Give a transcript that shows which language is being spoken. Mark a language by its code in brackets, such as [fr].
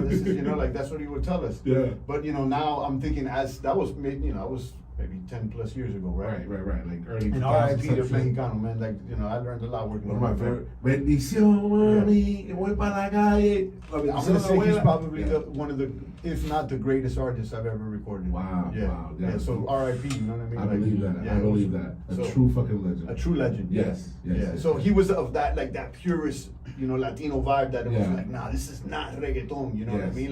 [en] This is, you know, like that's what he would tell us. Yeah. But you know, now I'm thinking as that was maybe, you know, I was maybe 10 plus years ago, right? Right. Like early. And RIP to Mexicano, man. Like, you know, I learned a lot working with one of my favorite. [es] Bendición, mami, que voy para la calle. [en] I'm gonna say he's probably one of the, if not the greatest artist I've ever recorded. Wow. Yeah. So RIP, you know what I mean? I believe that. Yeah, I believe that. A true fucking legend. A true legend. Yes. So he was of that, like that purist, you know, Latino vibe that it was like, nah, this is not reggaeton. You know what I mean?